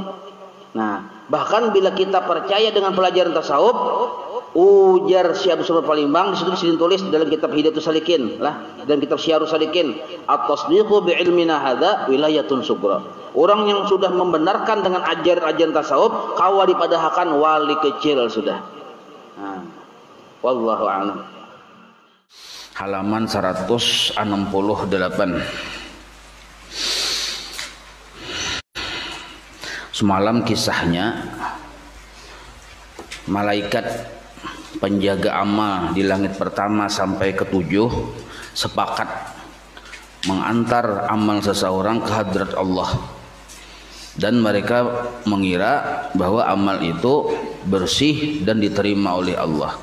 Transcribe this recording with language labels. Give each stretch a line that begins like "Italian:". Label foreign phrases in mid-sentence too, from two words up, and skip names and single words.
Indonesian: Nah, bahkan bila kita percaya dengan pelajaran tasawuf, ujar Syekh Abdul Samad Palimbang di situ ditulis dalam kitab Hidayatus Salikin lah, dan kitab Syiarus Salikin,
Arabic: at-tasdiqu bi ilmina hadza wilayatun sugra.
Indonesian: Orang yang sudah membenarkan dengan ajaran tasawuf kawa dipadahkan wali kecil sudah. Nah,
Arabic: wallahu a'lam.
Indonesian: Halaman 168. Semalam kisahnya malaikat penjaga amal di langit pertama sampai ke-7 sepakat mengantar amal seseorang ke hadrat Allah, dan mereka mengira bahwa amal itu bersih dan diterima oleh Allah.